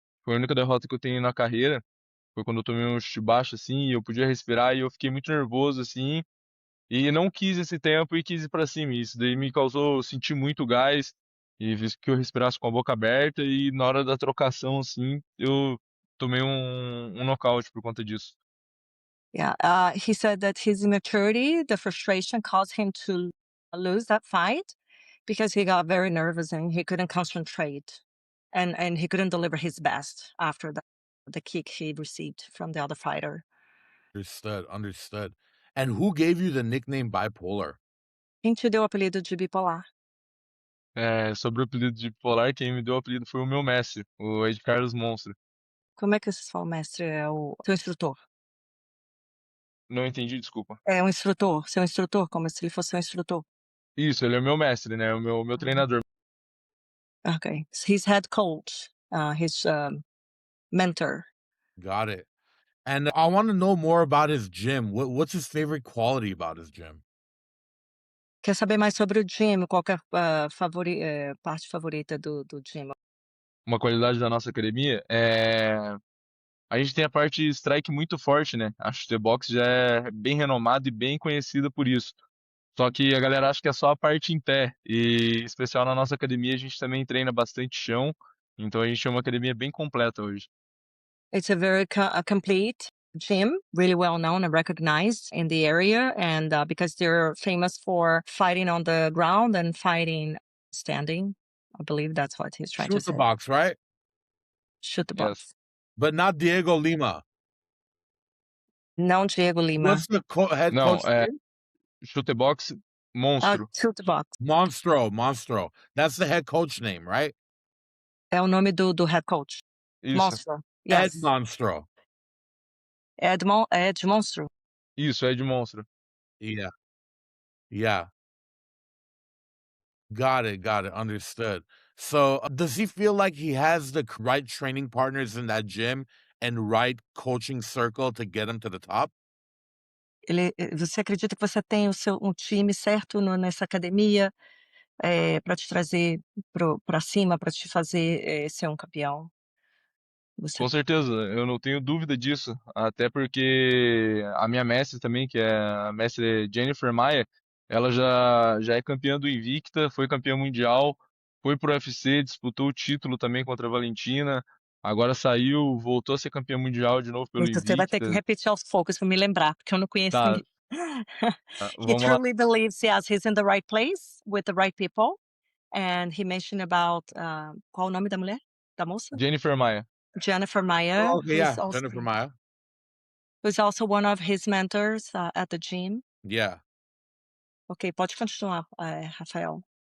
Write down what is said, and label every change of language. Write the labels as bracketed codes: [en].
[pt] Foi a única derrota que eu tenho na carreira. Foi quando eu tomei um chute baixo, assim, e eu podia respirar e eu fiquei muito nervoso, assim, e não quis esse tempo e quis ir pra cima. Isso daí me causou sentir muito gás e fez que eu respirasse com a boca aberta e na hora da trocação, assim, eu tomei um nocaute por conta disso. [en] Yeah, he said that his immaturity, the frustration caused him to lose that fight because he got very nervous and he couldn't concentrate and he couldn't deliver his best after the kick he received from the other fighter. Understood. Understood. And who gave you the nickname bipolar? [pt] Quem te deu o apelido de bipolar? Sobre o apelido de bipolar, quem me deu o apelido foi o meu mestre, o Ed Carlos Monstro. Como é que vocês falam, mestre? É o seu instrutor? Não entendi, desculpa. É um instrutor, seu instrutor, como se ele fosse seu instrutor. Isso, ele é o meu mestre, né? O meu Ah, treinador. [en] okay. His head coach, his mentor. Got it. And I want to know more about his gym. What's his favorite quality about his gym? [pt] Quer saber mais sobre o gym? Qual que é a parte favorita do gym? Uma qualidade da nossa academia a gente tem a parte strike muito forte, né? A Chutebox já é bem renomada e bem conhecida por isso. Só que a galera acha que é só a parte em pé. E, em especial na nossa academia, a gente também treina bastante chão. Então a gente é uma academia bem completa hoje. [en] It's a very complete gym, really well known and recognized in the area, and because they're famous for fighting on the ground and fighting standing. I believe that's what he's trying to Shoot the say. box, right? Shoot the Yes. box. But not Diego Lima. [pt] Não Diego Lima. [en] What's the head [pt] Não, [en] coach [pt] é [en] name? [pt] Chutebox Monstro. [en] Shoot the box. [pt] Monstro. [en] That's the head coach name, right? [pt] É o nome do head coach. Isso, Monstro. Ed [en] Yes. [pt] Monstro. Ed Monstro. isso, é de Monstro. [en] Yeah. Yeah. Got it. Understood. So, does he feel like he has the right training partners in that gym and right coaching circle to get him to the top? [pt] Você acredita que você tem um time certo nessa academia para te trazer para cima, para te fazer ser um campeão? Você Com certeza, eu não tenho dúvida disso. Até porque a minha mestre também, que é a mestre Jennifer Maia, ela já é campeã do Invicta, foi campeã mundial, foi pro UFC, disputou o título também contra a Valentina, agora saiu, voltou a ser campeã mundial de novo pelo Você vai ter que Invicta. repetir aos poucos para me lembrar, porque eu não conheço Tá, ninguém. [en] He [pt] vamos lá. [en] truly believes, yes, he's in the right place with the right people. And he mentioned about, [pt] qual o nome da mulher? Da moça? Jennifer Maia. [en] Jennifer Maia, Oh, okay, yeah. Jennifer Maia. who's also one of his mentors at the gym. Yeah. [pt] Ok, pode continuar, Rafael.